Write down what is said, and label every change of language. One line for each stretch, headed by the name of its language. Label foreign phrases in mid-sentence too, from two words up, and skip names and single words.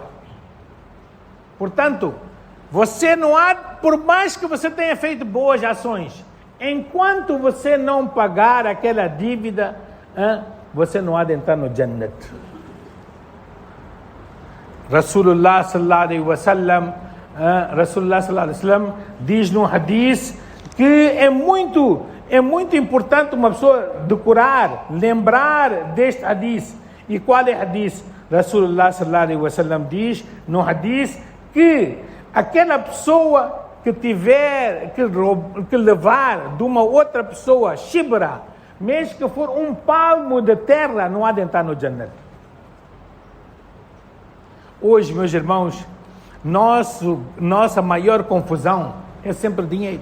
Portuguese: Portanto, você não há, por mais que você tenha feito boas ações, enquanto você não pagar aquela dívida, você não há de entrar no Jannat.
Arabic: رسول الله صلى الله عليه وسلم
Portuguese: diz no hadith que é muito importante uma pessoa decorar, lembrar deste hadith. E qual é o hadith?
Arabic: رسول الله صلى الله عليه وسلم
Portuguese: diz no hadith que aquela pessoa que tiver que levar de uma outra pessoa shibra, mesmo que for um palmo de terra, não há de entrar no Jannat. Hoje, meus irmãos, nossa maior confusão é sempre dinheiro.